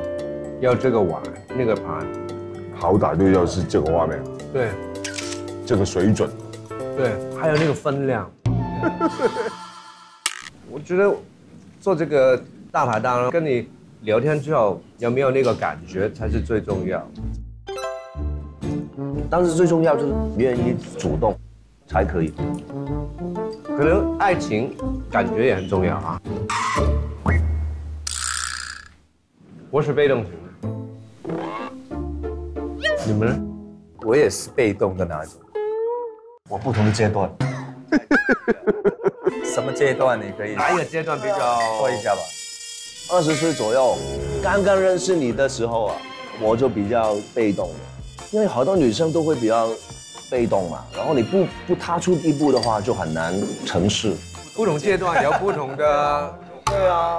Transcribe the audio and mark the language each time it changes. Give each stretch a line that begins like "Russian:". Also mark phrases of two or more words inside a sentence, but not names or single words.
Chinese: 要這個碗，那個盤，好歹都要是這個畫面，對，這個水準，對，還有那個分量。我覺得做這個大排檔，跟你聊天之後有沒有那個感覺才是最重要。但是最重要就是願意主動才可以。可能愛情感覺也很重要啊。我是被動型的，你們呢？我也是被動的那種。我不同的階段。什麼階段？你可以哪一個階段比較說一下吧。 20歲左右，剛剛認識你的時候啊，我就比較被動，因為好多女生都會比較被動嘛，然後你不踏出一步的話，就很難成事。不同階段有不同的，對啊。